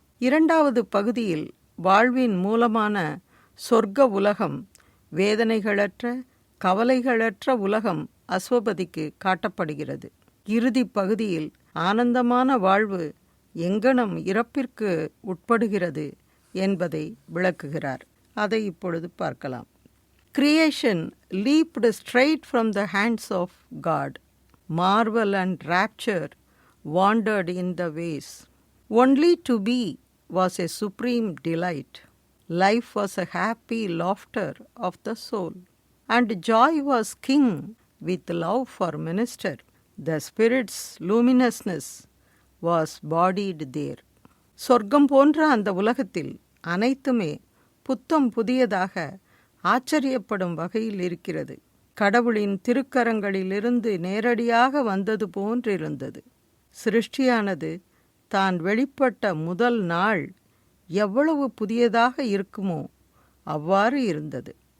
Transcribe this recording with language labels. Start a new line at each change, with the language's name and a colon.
Tamil: இரண்டாவது பகுதியில் வாழ்வின் மூலமான சொர்க்க உலகம், வேதனைகளற்ற, கவலைகளற்ற உலகம் அஸ்வபதிக்கு காட்டப்படுகிறது. இறுதி பகுதியில் ஆனந்தமான வாழ்வு எங்கனம் இறப்பிற்கு உட்படுகிறது என்பதை விளக்குகிறார். அதை இப்பொழுது பார்க்கலாம்.
English: Creation leaped straight from the hands of God. Marvel and rapture wandered in the ways. Only to be was a supreme delight. Life was a happy laughter of the soul, and joy was king with love for minister. The spirit's luminousness was bodied there.
Tamil: சொர்க்கம் போன்ற அந்த உலகத்தில் அனைத்துமே புத்தம் புதியதாக ஆச்சரியப்படும் வகையில் இருக்கிறது. கடவுளின் திருக்கரங்களிலிருந்து நேரடியாக வந்தது போன்றிருந்தது. சிருஷ்டியானது தான் வெளிப்பட்ட முதல் நாள் எவ்வளவு புதியதாக இருக்குமோ அவ்வாறு இருந்தது.